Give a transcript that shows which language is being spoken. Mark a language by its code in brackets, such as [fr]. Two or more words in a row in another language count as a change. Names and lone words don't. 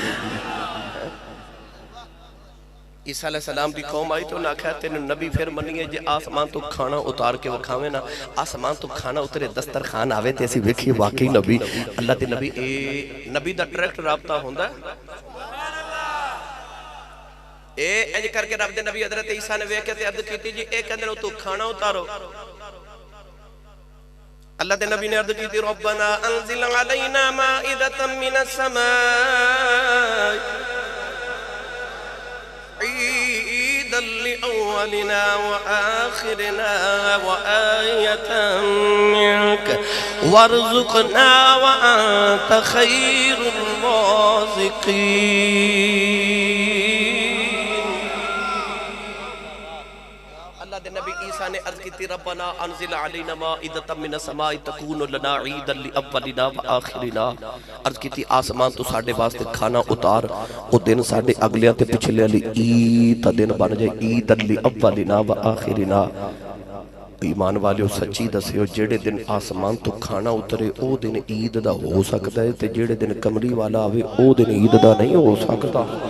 [pa] عیسیٰ علیہ السلام کی قوم آئی تو انہیں آکھیا تیں نبی فیر منیئے جے آسمان تو کھانا اتار کے وکھاوے نا، آسمان تو کھانا اترے دسترخوان آوے تے اسیں ویکھیئے واقعی نبی اللہ تے نبی. اے نبی دا ڈائریکٹ رابطہ ہندا اے انج کر کے رب دے نبی حضرت عیسیٰ نے ویکھ کے تے عرض کیتی جی اے کہندے تو کھانا اتارو. اللہ دے نبی نے عرض کی [ar] ربنا أنزل علينا مائدة من السماء عيدا لأولنا وآخرنا وآية منك وارزقنا وأنت خير الرازقين. [pa] نبی عیسیٰ نے عرض کی [ar] ربنا أنزل علينا مائدة من السماء تكون لنا عيدا لأولنا وآخرنا. [pa] عرض کی آسمان تو ساڈے واسطے کھانا اتار، او دن ساڈے اگلیاں تے پچھلے والی عید دا دن بن جائے, [ar] عيدا لأولنا وآخرنا. [pa] ایمان والیو سچی دسیو جیہڑے دن آسمان تو کھانا اترے او دن عید دا ہو سکدا ہے، تے جیہڑے دن کملی والا آوے او دن عید دا نہیں ہو سکدا.